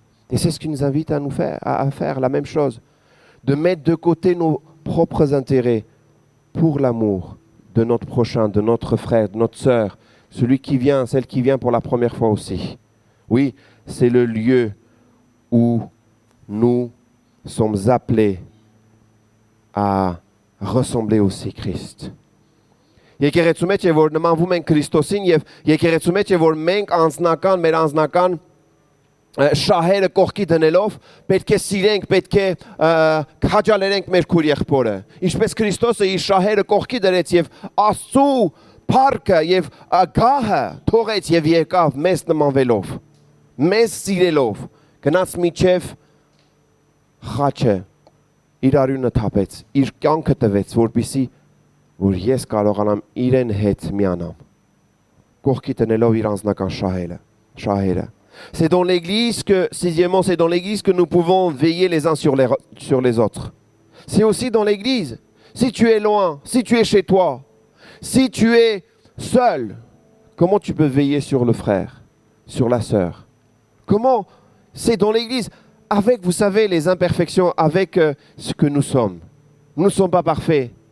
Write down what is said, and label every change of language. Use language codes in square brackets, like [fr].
[fr] Et c'est ce qui nous invite à faire la même chose, de mettre de côté nos propres intérêts pour l'amour de notre prochain, de notre frère, de notre sœur, celui qui vient, celle qui vient pour la première fois aussi. Oui, c'est le lieu où nous sommes appelés à ressembler aussi Christ. [hy] Եկեղեցու մեջ է որ նմանվում են Քրիստոսին եւ եկեղեցու մեջ է որ մենք անձնական մեր անձնական շահերը կողքի դնելով պետք է սիրենք, պետք է քաջալերենք մեր քույր եղբորը։ Ինչպես Քրիստոսը իր շահերը կողքի դրեց եւ Աստծու փառքը եւ գահը թողեց եւ եկավ մեզ նմանվելով, մեզ սիրելով, գնաց միջև խաչը իր արյունը թափեց, իր կյանքը տվեց, որպեսզի որ ես կարողանամ իրեն հետ միանամ, կողքի տնելով իր անձնական շահերը։ [fr] C'est dans l'église que, sixièmement, c'est dans l'église que nous pouvons veiller les uns sur les autres. C'est aussi dans l'église. Si tu es loin, si tu es chez toi, si tu es seul, comment tu peux veiller sur le frère, sur la sœur? Comment? C'est dans l'église, avec, vous savez, les imperfections, avec ce que nous sommes. Nous ne sommes pas parfaits.